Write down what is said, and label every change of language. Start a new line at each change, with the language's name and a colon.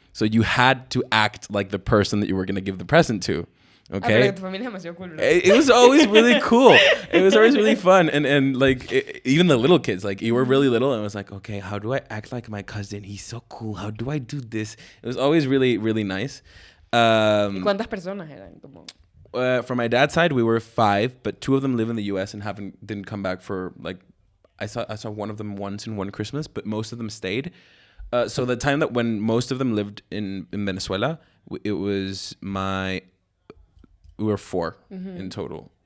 English: So you had to act like the person that you were going to give the present to. Okay. It was always really cool. It was always really fun. And like, even the little kids, like, you were really little, and it was like, okay, how do I act like my cousin? He's so cool. How do I do this? It was always really, really nice.
Spanish: ¿Y cuántas personas eran?
English: From my dad's side, we were 5, but 2 of them live in the U.S. and didn't come back for, like, I saw one of them once in one Christmas, but most of them stayed. So the time that when most of them lived in Venezuela, it was we were 4 in total.